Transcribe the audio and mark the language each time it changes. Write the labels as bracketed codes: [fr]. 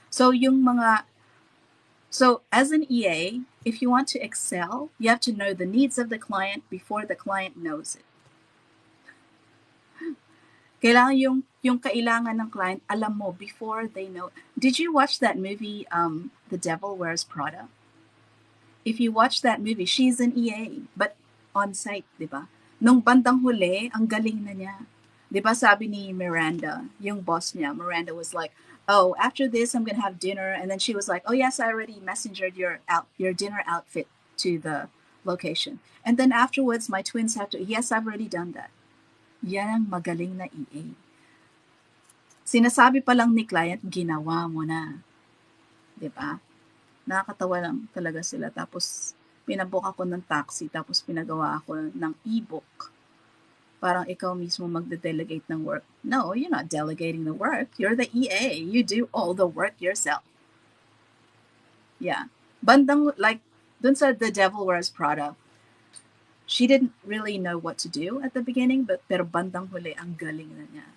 [en] So as an EA, if you want to excel, you have to know the needs of the client before the client knows it. [tl] Kailangan yung kailangan ng client, alam mo before they know. [en] Did you watch that movie, The Devil Wears Prada? If you watch that movie, she's an EA, but on site, [tl] di ba? Nung bandang huli, ang galing na niya. Di ba sabi ni Miranda, yung boss niya, [en] Miranda was like, oh, after this, I'm gonna have dinner. And then she was like, oh yes, I already messengered your dinner outfit to the location. And then afterwards, my twins have to, yes, I've already done that. [tl] Yan ang magaling na EA. Sinasabi pa lang ni client, ginawa mo na. Diba? Nakakatawa lang talaga sila. Tapos, pinabook ako ng taxi, tapos pinagawa ako ng e-book. Parang ikaw mismo magde-delegate ng work. [en] No, you're not delegating the work. You're the EA. You do all the work yourself. Yeah. Bandang, like, [tl] dun sa [en] The Devil Wears Prada, she didn't really know what to do at the beginning, [tl] pero bandang huli, ang galing na niya.